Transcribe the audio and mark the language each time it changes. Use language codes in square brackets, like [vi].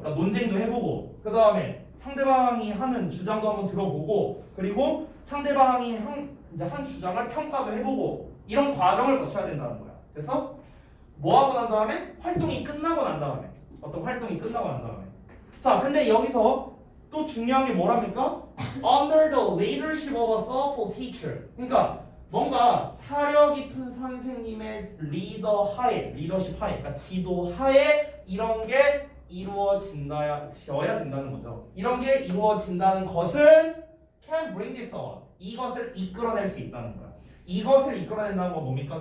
[ko] 그러니까 논쟁도 해보고 그 다음에 상대방이 하는 주장도 한번 들어보고 그리고 상대방이 한 주장을 평가도 해보고 이런 과정을 거쳐야 된다는 거야. 그래서 뭐 하고 난 다음에 활동이 끝나고 난 다음에 어떤 활동이 끝나고 난 다음에. 자, 근데 여기서 또 중요한 게 뭐랍니까? [en] Under the leadership of a thoughtful teacher. [ko] 그러니까 뭔가 사려 깊은 선생님의 리더십 하에, 그러니까 지도 하에 이런 게 이루어져야 된다는 거죠. 이런 게 이루어진다는 것은 [en] can bring this on. [ko] 이것을 이끌어낼 수 있다는 거야. 이것을 이끌어낸다는 건 뭡니까?